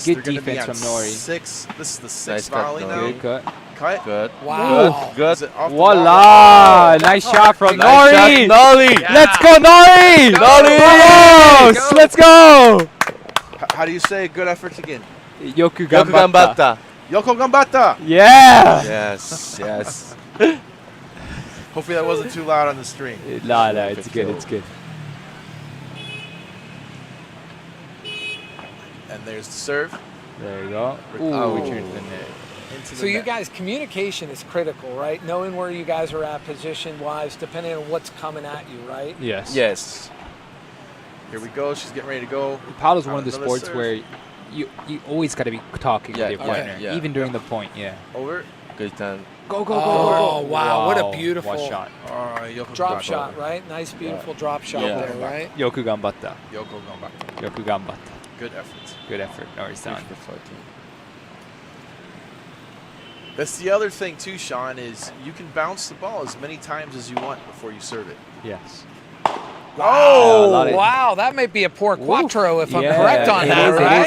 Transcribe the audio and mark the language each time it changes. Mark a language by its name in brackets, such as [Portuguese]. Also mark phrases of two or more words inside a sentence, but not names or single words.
[English] good they're going to be defense on from Nori. 6. This is the 6th Nice volley cut, now. Nori. Good cut. Good. Wow. Is it off the Voila! wall? Nice shot from Nice Nori. shot, Nori. Yeah. Let's go, Nori! Vamos! Let's go! How do you say good efforts again? [Japanese] よく頑張った. よく頑張った. [English] Yeah! Yes. Hopefully that wasn't too loud on the stream. No, it's good. And there's the serve. There you go. Ooh. We turned it in there. Into So the you net. guys, communication is critical, right? Knowing where you guys are at position-wise, depending on what's coming at you, right? Yes. Here we go. She's getting ready to go. Paddle's one on of the another sports serve. where you always got to be talking with your partner, even during the point. Yeah. Over. Good time. Go, go, go, Oh, go, go. wow. What a beautiful What shot. drop shot, right? Nice, beautiful drop shot there, right? [Japanese] よく頑張った. よく頑張った. よく頑張った. [English] Good effort. Good effort. Nori-san. That's the other thing too, Sean, is you can bounce the ball as many times as you want before you serve it. Yes. Oh, wow. That may be a poor quattro if I'm correct on that, right?